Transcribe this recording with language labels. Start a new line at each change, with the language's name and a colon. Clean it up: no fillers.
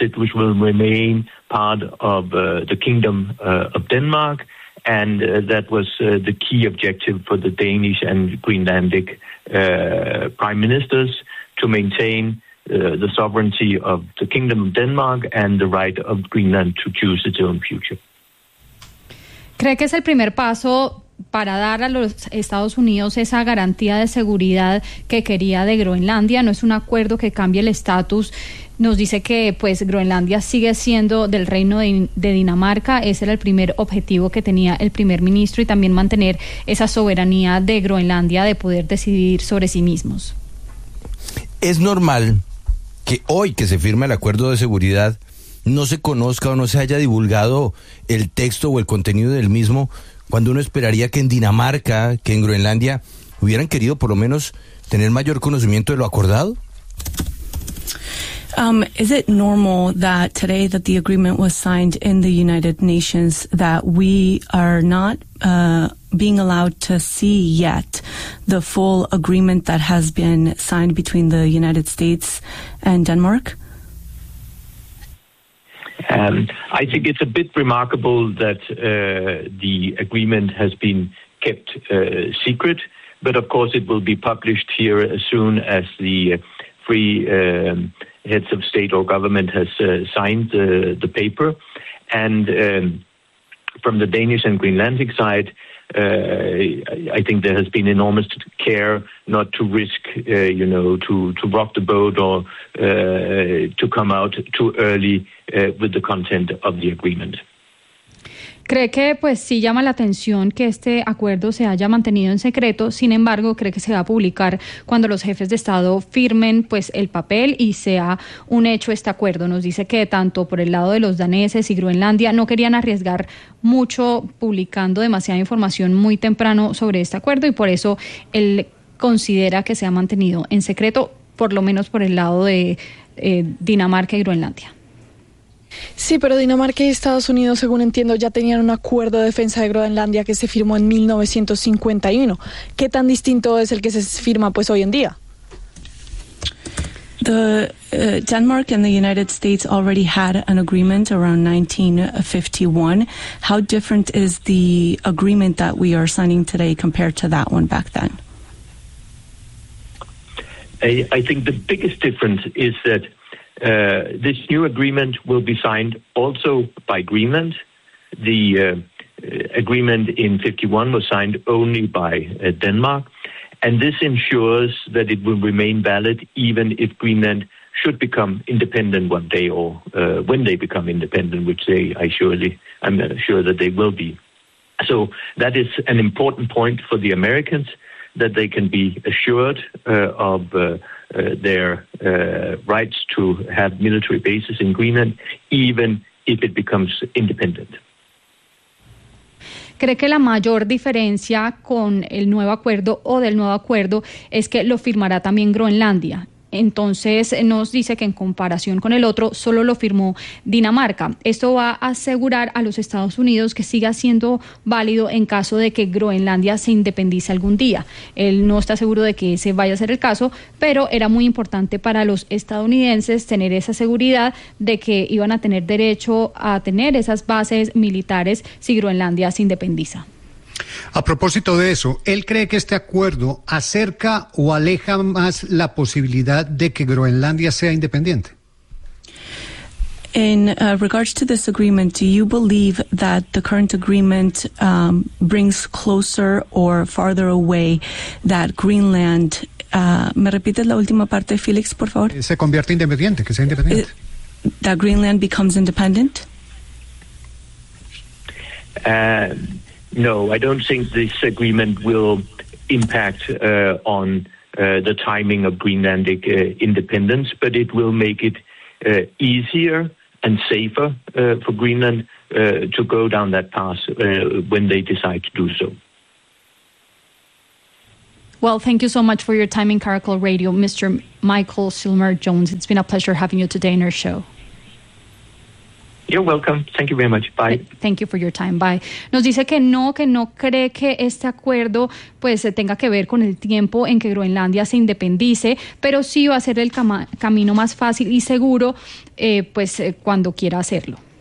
English: It will remain part of the Kingdom of Denmark. And that was the key objective for the Danish and Greenlandic prime ministers, to maintain the sovereignty of the Kingdom of Denmark and the right of Greenland to choose its own future.
Spanish: ¿Cree que es el primer paso para dar a los Estados Unidos esa garantía de seguridad que quería de Groenlandia? No es un acuerdo que cambie el estatus. Nos dice que pues Groenlandia sigue siendo del reino de Dinamarca. Ese era el primer objetivo que tenía el primer ministro, y también mantener esa soberanía de Groenlandia de poder decidir sobre sí mismos. ¿Es normal que hoy que se firma el acuerdo de seguridad no se conozca o no se haya divulgado el texto o el contenido del mismo, cuando uno esperaría que en Dinamarca, que en Groenlandia, hubieran querido por lo menos tener mayor conocimiento de lo acordado?
English: Is it normal that today that the agreement was signed in the United Nations that we are not being allowed to see yet the full agreement that has been signed between the United States and Denmark? I think it's a bit remarkable that the agreement has been kept secret, but of course it will be published here as soon as the three heads of state or government has signed the paper. And from the Danish and Greenlandic side, I think there has been enormous care not to risk, you know, to rock the boat or to come out too early with the content of the agreement.
Spanish: ¿Cree que pues sí llama la atención que este acuerdo se haya mantenido en secreto? Sin embargo, ¿cree que se va a publicar cuando los jefes de Estado firmen pues el papel y sea un hecho este acuerdo? Nos dice que tanto por el lado de los daneses y Groenlandia no querían arriesgar mucho publicando demasiada información muy temprano sobre este acuerdo, y por eso él considera que se ha mantenido en secreto, por lo menos por el lado de Dinamarca y Groenlandia. Sí, pero Dinamarca y Estados Unidos, según entiendo, ya tenían un acuerdo de defensa de Groenlandia que se firmó en 1951. ¿Qué tan distinto es el que se firma pues hoy en día?
English: The Denmark and the United States already had an agreement around 1951. How different is the agreement that we are signing today compared to that one back then? I think the biggest difference is that this new agreement will be signed also by Greenland. The agreement in 51 was signed only by Denmark, and this ensures that it will remain valid even if Greenland should become independent one day, or when they become independent, which they, I'm sure that they will be. So that is an important point for the Americans, that they can be assured of their rights to have military bases in Greenland, even if it becomes independent.
Spanish: ¿Cree que la mayor diferencia con el nuevo acuerdo o del nuevo acuerdo es que lo firmará también Groenlandia? Entonces nos dice que en comparación con el otro solo lo firmó Dinamarca. Esto va a asegurar a los Estados Unidos que siga siendo válido en caso de que Groenlandia se independice algún día. Él no está seguro de que ese vaya a ser el caso, pero era muy importante para los estadounidenses tener esa seguridad de que iban a tener derecho a tener esas bases militares si Groenlandia se independiza. A propósito de eso, ¿él cree que este acuerdo acerca o aleja más la posibilidad de que Groenlandia sea independiente?
English: In regards to this agreement, do you believe that the current agreement brings closer or farther away that Greenland...
Spanish: ¿Me repites la última parte, Felix, por favor? Se convierte independiente, que sea independiente.
English: That Greenland becomes independent? No, I don't think this agreement will impact on the timing of Greenlandic independence, but it will make it easier and safer for Greenland to go down that path when they decide to do so. Well, thank you so much for your time in Caracol Radio, Mr. Michael Silmer-Jones. It's been a pleasure having you today in our show. You're welcome. Thank you very much. Bye. Thank you for your time. Bye.
Spanish: Nos dice que no cree que este acuerdo pues tenga que ver con el tiempo en que Groenlandia se independice, pero sí va a ser el camino más fácil y seguro pues cuando quiera hacerlo.